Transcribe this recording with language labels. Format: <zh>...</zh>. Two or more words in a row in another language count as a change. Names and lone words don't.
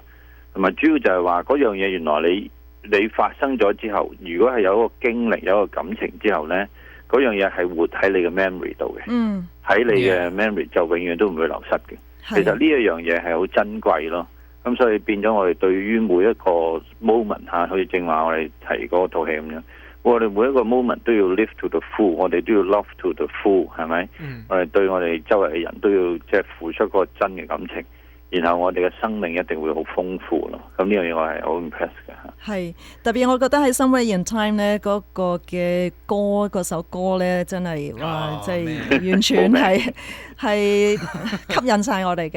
<yue>同埋主要就係話嗰樣嘢，原來你發生咗之後，如果係有一個經歷、有一個感情之後呢，嗰樣嘢係活喺你嘅 memory 度嘅。喺你嘅 memory 就永遠都唔會流失嘅。其實呢一樣嘢係好珍貴咯。咁所以變咗我哋對於每一個 moment 嚇，好似正話我哋提嗰套戲咁樣，我哋每一個 moment 都要</yue> <en>live to the full，</en> <yue>我哋都要</yue> <en>love to the full，</en> <yue>係咪？我哋對我哋周圍嘅人都要即係付出嗰個真嘅感情。然後我哋嘅生命一定會好豐富咯，咁呢樣嘢我係好 impress 嘅嚇。係特別，我覺得喺 Somewhere in Time 咧嗰個嘅歌，嗰首歌咧真係哇，即係完全係吸引晒我哋嘅。</yue>